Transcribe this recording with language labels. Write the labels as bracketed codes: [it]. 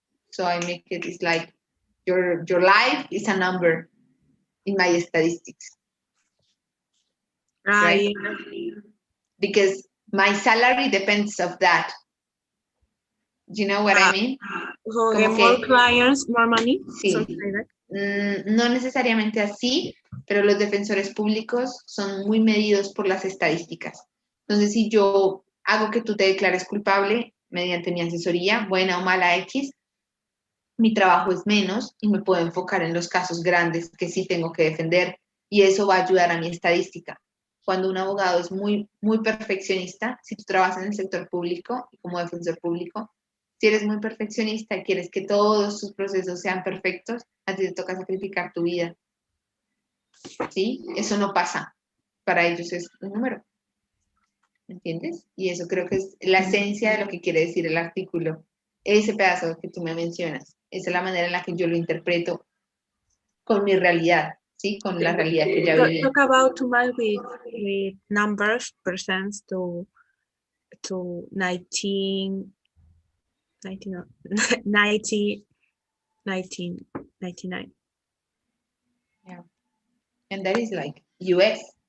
[en] So I make it's like your life is a number in my statistics. Right? Because my salary depends of that. Do you know what I mean? More clients, more money. [es] Sí. No necesariamente así, pero los defensores públicos son muy medidos por las estadísticas. Entonces, si yo hago que tú te declares culpable mediante mi asesoría, buena o mala X, mi trabajo es menos y me puedo enfocar en los casos grandes que sí tengo que defender y eso va a ayudar a mi estadística. Cuando un abogado es muy perfeccionista, si tú trabajas en el sector público y como defensor público, si eres muy perfeccionista y quieres que todos tus procesos sean perfectos, a ti te toca sacrificar tu vida. ¿Sí? Eso no pasa. Para ellos es un número. ¿Entiendes? Y eso creo que es la esencia de lo que quiere decir el artículo. Ese pedazo que tú me mencionas. Esa es la manera en la que yo lo interpreto con mi realidad, ¿sí? Con la realidad que ya viví. [en] Talk about too much with numbers, percents to 19, 1999. Yeah. And that is like US.